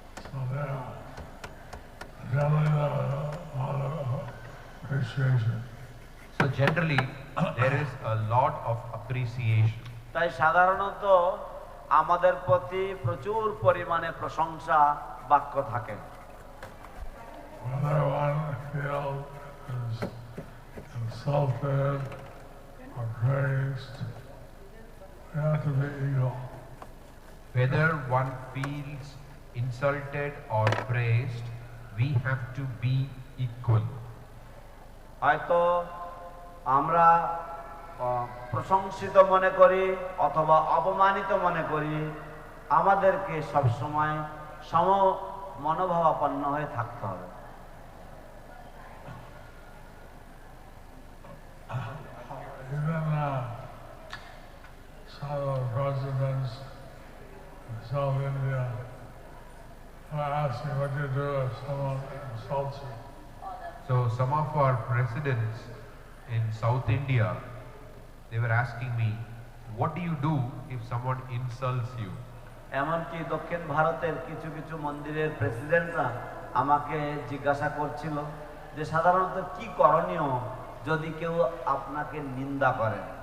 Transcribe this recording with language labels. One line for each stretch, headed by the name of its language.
English: So generally a lot of appreciation. So generally, there is a lot of appreciation.
Bangla: তাই সাধারণত আমাদের প্রতি প্রচুর পরিমাণে প্রশংসা বাক্য থাকে।
English: Whether one feels is insulted or praised, we have to be equal. Whether one feels insulted or praised, we have to be equal.
Bangla: হয়তো আমরা প্রশংসিত মনে করি অথবা অপমানিত মনে করি, আমাদেরকে সবসময় সম মনোভাবাপন্ন হয়ে থাকতে হবে।
English: Even some of the presidents in South India are asking what you do if someone insults you. So some of our presidents in South India, they were asking me, what do you do if someone insults you?
Bangla: এমনকি দক্ষিণ ভারতের কিছু কিছু মন্দিরের প্রেসিডেন্টরা আমাকে জিজ্ঞাসা করছিল যে সাধারণত কি করণীয় যদি কেউ আপনাকে নিন্দা করে।